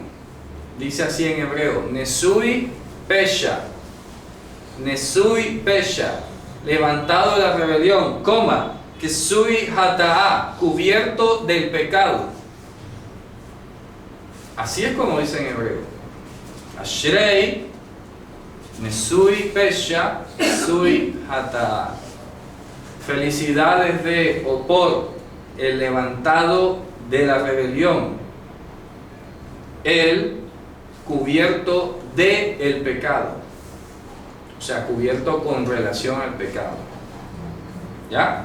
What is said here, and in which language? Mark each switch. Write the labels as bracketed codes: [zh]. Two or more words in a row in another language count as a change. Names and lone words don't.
[es] Dice así en hebreo: [he] נשוי פשע. נשוי פשע. [es] Levantado de la rebelión, coma, que [he] כסוי חטאה, [es] cubierto del pecado. Así es como dice en hebreo. [he] אשרי, נשוי פשע, כסוי חטאה. [es] Felicidades de o por el levantado de la rebelión, el cubierto de el pecado. O sea, cubierto con relación al pecado. ¿Ya?